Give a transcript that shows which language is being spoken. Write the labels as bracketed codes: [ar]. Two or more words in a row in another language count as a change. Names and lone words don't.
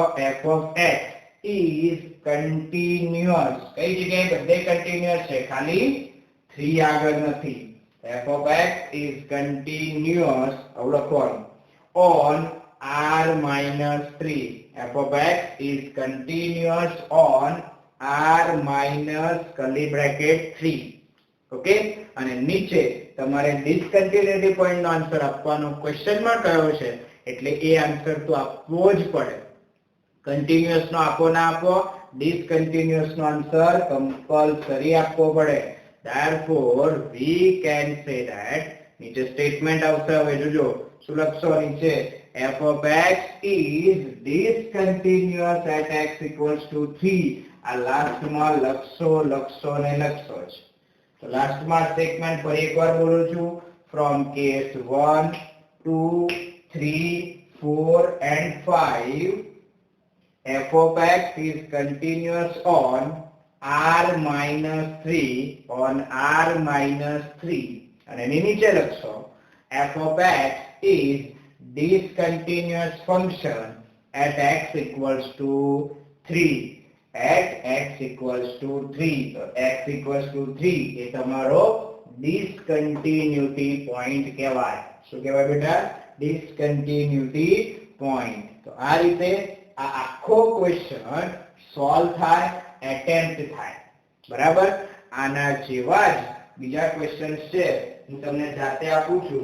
[en] f of x is continuous. [gu] કઈ જગ્યાએ બધે continuous છે, ખાલી 3 આગળ નથી. [en] f of x is continuous [gu] આવું લખવાનું [en] on r minus 3. f of x is continuous on r minus curly bracket 3. [gu] ઓકે? અને નીચે તમારે [en] discontinuity point [gu] નો આન્સર આપવાનો ક્વેશ્ચન માં કયો છે એટલે એ આન્સર તો આપવો જ પડે. કન્ટિન્યુઅસ નો આપો ના આપો, ડિસકન્ટિન્યુઅસ નો આન્સર કમ્પલસરી આપવો પડે. [en] therefore we can say that [gu] નીચે સ્ટેટમેન્ટ આવશે. હવે જોજો શું લખશો નીચે? [en] f of x is discontinuous at x equals to 3. [gu] આ લાસ્ટમાં લખશો ને લખશો જ. તો લાસ્ટમાં સ્ટેટમેન્ટ ફરી એકવાર બોલું છું. [en] from case 1 2 3 4 and 5 f of x is continuous on r minus 3 on r minus 3. [gu] અને એની નીચે લખશો [en] f of x is discontinuous function at x equals to 3 at x equals to 3. [gu] તો [en] x equals to 3 [gu] એ તમારો [en] discontinuity point [gu] કહેવાય. શું કહેવાય બેટા? [en] discontinuity point. [gu] તો આ રીતે આ આખો ક્વેશ્ચન સોલ્વ થાય, એટેમ્પ્ટ થાય. બરાબર? આના જેવા જ બીજા ક્વેશ્ચન્સ છે હું તમને જાતે આપું છું.